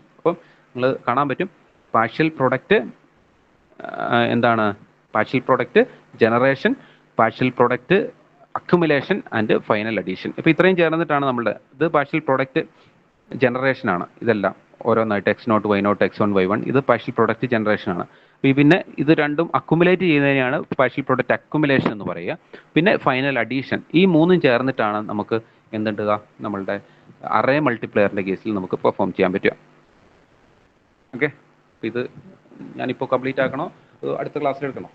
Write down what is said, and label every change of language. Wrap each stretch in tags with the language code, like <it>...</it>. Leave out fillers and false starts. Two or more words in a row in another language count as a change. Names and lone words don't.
<ml>അപ്പം നിങ്ങൾ കാണാൻ പറ്റും</ml> <en>partial product</en> <ml>എന്താണ്?</ml> <en>partial product generation, partial product accumulation and final addition.</en> <ml>ഇപ്പോൾ ഇത്രയും ചേർന്നിട്ടാണ് നമ്മളുടെ ഇത്</ml> <en>partial product</en> <ml>ജനറേഷനാണ്. ഇതെല്ലാം ഓരോന്നായിട്ട് x0 y0 x1 y1 ഇത്</ml> <en>partial product</en> <ml>ജനറേഷനാണ്. പിന്നെ ഇത് രണ്ടും അക്യുമുലേറ്റ് ചെയ്യുന്നതിനെയാണ്</ml> <en>partial product accumulation</en> <ml>എന്ന് പറയുക.</ml> <en>പിന്നെ final addition.</en> <ml>ഈ മൂന്നും ചേർന്നിട്ടാണ് നമുക്ക് എന്തുണ്ടുക? നമ്മളുടെ അറേ മൾട്ടിപ്ലയറിൻ്റെ കേസിൽ നമുക്ക് പെർഫോം ചെയ്യാൻ പറ്റുക. ഓക്കെ, ഇത് ഞാനിപ്പോൾ കംപ്ലീറ്റ് ആക്കണോ അടുത്ത ക്ലാസ്സിൽ എടുക്കണോ?</ml>